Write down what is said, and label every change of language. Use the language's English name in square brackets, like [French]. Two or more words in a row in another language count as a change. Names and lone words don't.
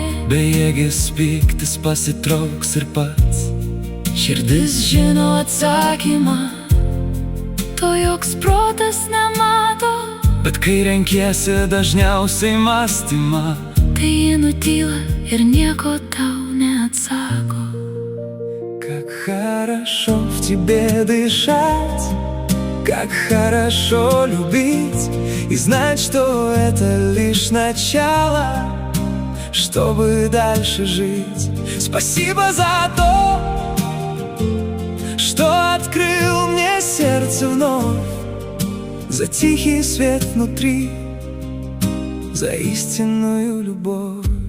[Lithuanian] bejėgis pyktis pasitrauks ir pats. širdis žino atsakymą, to joks protas nemato. Bet kai renkiesi dažniausiai mąstymą, Tai ji nutyla ir nieko tau neatsako. [Russian] как хорошо в тебе дышать, как хорошо любить и знать, что это лишь начало, чтобы дальше жить. Спасибо за то, что открыл мне сердце вновь, за тихий свет внутри, за истинную любовь.